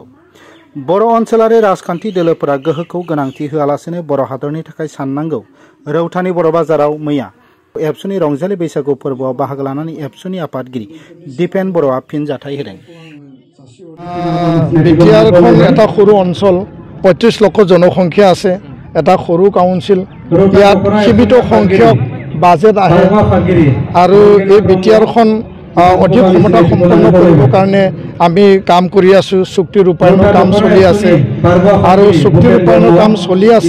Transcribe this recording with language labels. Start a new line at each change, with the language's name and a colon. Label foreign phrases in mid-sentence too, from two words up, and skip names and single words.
Bodo: बर' ओनसोलारि राजखान्थि दोलोफोरा गोहोखौ गोनांथि होआलासिनो बर' हादरनि थाखाय साननांगौ। रौतानि बर' बाजाराव मैया एबसुनि रंजालि बैसागु फोरबोआव बाहागो लानानै एबसुनि आफादगिरि दिपेन बर'आ फिनजाथाय होदों।
Assamese: बिटिआरখন এটা সৰু অঞ্চল, ৩৫ লক্ষ জনসংখ্যা আছে, এটা সৰু কাউন্সিল, ইয়াত সীমিত সংখ্যক বাজেট আহে আৰু এই বিটিআৰখন অধিক ক্ষমতা সম্পন্ন কৰিবৰ কাৰণে আমি কাম কৰি আছোঁ। চুক্তি ৰূপায়ণৰ কাম চলি আছে আৰু চুক্তি ৰূপায়ণৰ কাম চলি আছে।